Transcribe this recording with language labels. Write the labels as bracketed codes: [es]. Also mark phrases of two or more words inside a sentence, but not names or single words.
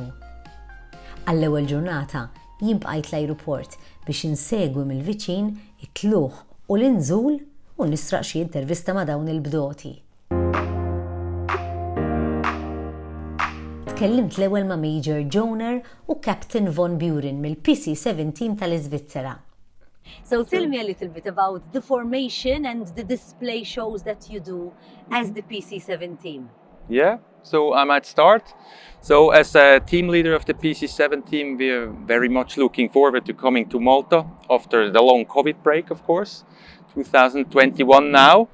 [mt] Għall-ewwel ġurnata jinbqajt l-ajruport biex insegwi mill-viċin it-tluħ u l-inżul u nisraq xi intervista ma' dawn il-bdoti. Tkellimt l-ewwel ma' Major Joner u Captain Von Buren mill-PC-17 tal-Iżvizzera. [en] So tell me a little bit about the formation and the display shows that you do as the PC-17. Yeah, so I might start. So as a team leader of the PC7 team, we are very much looking forward to coming to Malta after the long COVID break, of course, 2021 now.